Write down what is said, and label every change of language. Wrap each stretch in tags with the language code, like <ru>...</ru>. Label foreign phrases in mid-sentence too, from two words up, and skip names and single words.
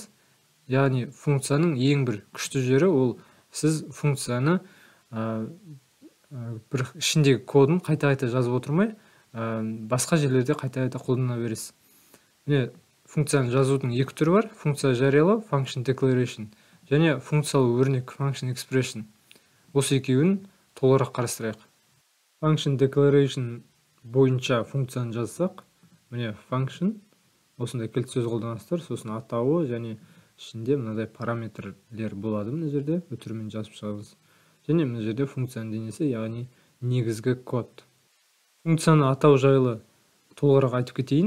<kk>Яғни функцияның ең бір күшті жері ол сіз функцияны бір ішіндегі кодын қайта-қайта жазып отырмай, басқа жерлерде қайта-қайта қолдана бересіз. Міне, функцияны жазудың екі түрі бар: функция жариялау,</kk> <en>function declaration,</en> <kk>және функциялы өрнек,</kk> <en>function expression.</en> <kk>Осы екеуін толығырақ қарастырайық.</kk> <en>Function declaration</en> <kk>бойынша функцияны жазсақ, міне function, осындай кілт сөз қолданасыздар, сосын атауы және ішінде мынадай параметрлер болады. Мына жерде өтірмен жазып шығамыз. Және мына жерде функцияның денесі, яғни негізгі код. Функцияны атау жайлы толығырақ айтып кетейін.</kk>